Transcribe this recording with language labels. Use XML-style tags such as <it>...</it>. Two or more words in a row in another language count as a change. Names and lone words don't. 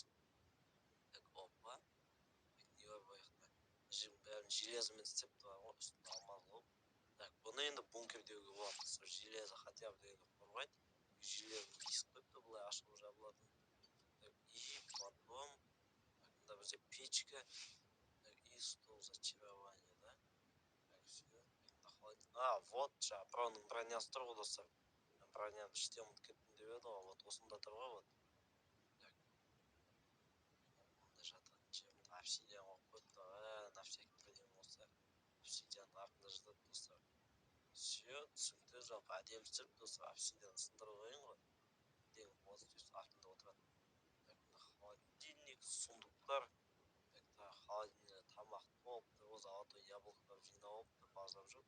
<kk>Так, опа. Не бар баяқта. Жердің бәрін железомен істеп тұр ғой, үстінде алмаз болып. Так, бұны енді бункер деуге болады.</kk> <ru>Железо хотя бы</ru> <kk>дегенді қорғайды. Железо диск қойыпты, бұлай ашылып жабылатын.</kk> <ru>Так, и потом</ru> <kk>мында бізде печка.</kk> <ru>Так, и стол зачарования, да? Так, все.</ru> <kk>Вот, жаңа проның бронясы тұр ғой достар. Броняны іште ұмытып кеттім деп еді ғой, вот осында тұр ғой, вот. Так. Мында жататын жерімді обсидиан қойып қойыпты.</kk> <ru>На всякий</ru> <kk>бірдеңе болса, обсидианның артында жатады достар. Все, түсінікті, жалпы әдемі істеп достар, обсидиан сындырып қойын ғой. Бірдеңе болса, артында отырады. Так, мына холодильник, сундуктар. Так, холодильникте тамақ толыпты,</kk> <ru>золотой яблоко</ru> <kk>жинап алыпты, базар жоқ.</kk>